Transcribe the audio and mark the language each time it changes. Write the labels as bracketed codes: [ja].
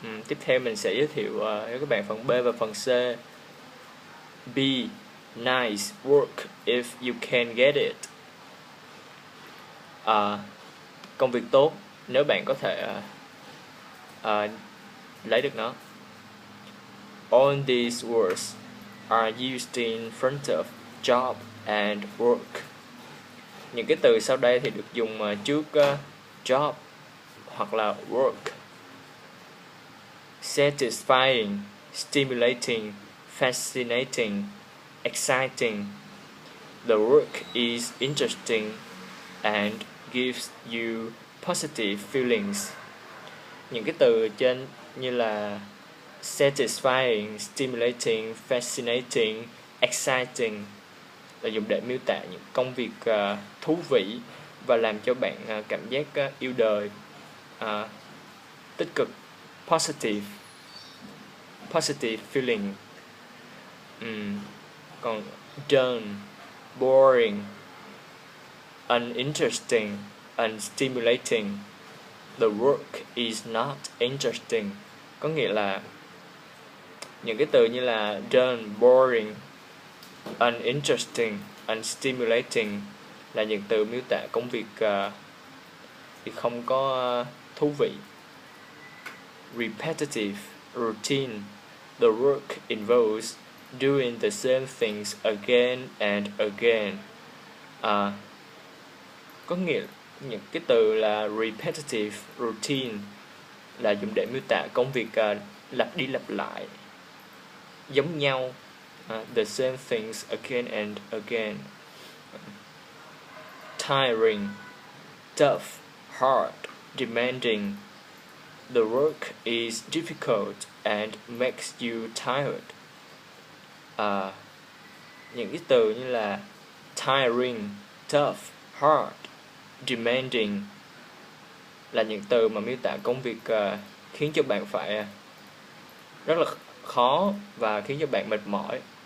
[vi] Tiếp theo mình sẽ giới thiệu cho các bạn phần B và phần C. B. [en] Nice work if you can get it. [vi] Công việc tốt nếu bạn có thể lấy được nó. [en] All these words are used in front of job and work. [vi] Những cái từ sau đây thì được dùng trước job hoặc là work. [en] Satisfying, stimulating, fascinating, exciting. The work is interesting and gives you positive feelings. [vi] Những cái từ trên như là [en] satisfying, stimulating, fascinating, exciting [vi] là dùng để miêu tả những công việc thú vị và làm cho bạn cảm giác yêu đời, tích cực, [en] positive feeling. Còn dull, boring, uninteresting, unstimulating. The work is not interesting. [vi] Có nghĩa là những cái từ như là [en] dull, boring, uninteresting, unstimulating [vi] là những từ miêu tả công việc thì không có thú vị. [en] Repetitive, routine. The work involves doing the same things again and again. [vi] Có nghĩa những cái từ là [en] repetitive, routine [vi] là dùng để miêu tả công việc lặp đi lặp lại, giống nhau. [en] The same things again and again. Tiring, tough, hard, demanding. The work is difficult and makes you tired. [vi] Những cái từ như là [en] tiring, tough, hard, demanding [vi] là những từ mà miêu tả công việc khiến cho bạn phải rất là khó và khiến cho bạn mệt mỏi.